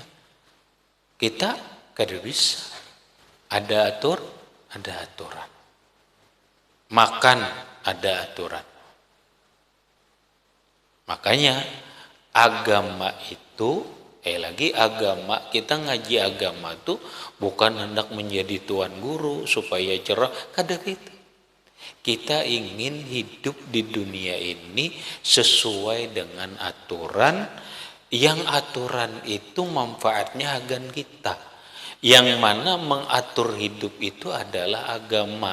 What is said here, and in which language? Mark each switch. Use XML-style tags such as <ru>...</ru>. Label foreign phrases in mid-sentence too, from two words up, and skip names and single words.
<id>Kita kada bisa. Ada aturan. Makan, ada aturan. Makanya agama itu, agama, kita ngaji agama tuh bukan hendak menjadi tuan guru supaya cerah, kada gitu. Kita ingin hidup di dunia ini sesuai dengan aturan, yang aturan itu manfaatnya agan kita. Yang mana mengatur hidup itu adalah agama.</id>